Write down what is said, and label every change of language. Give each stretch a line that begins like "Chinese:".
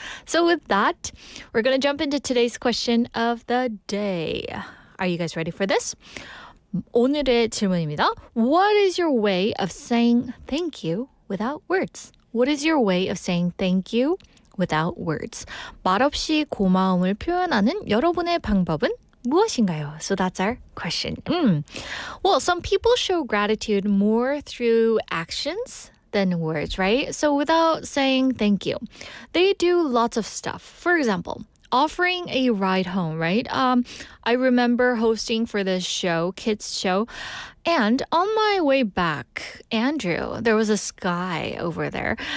English: So with that, we're going to jump into today's question of the day. Are you guys ready for this?
Korean: 오늘의 질문입니다.
English: What is your way of saying thank you without words? What is your way of saying thank you without words?
Korean: 말없이 고마움을 표현하는 여러분의 방법은 무엇인가요?
English: So that's our question. Well, some people show gratitude more through actions than words, right? So without saying thank you, they do lots of stuff. For example, offering a ride home, right? I remember hosting for this show, kids show, and on my way back, Andrew, there was this guy over there.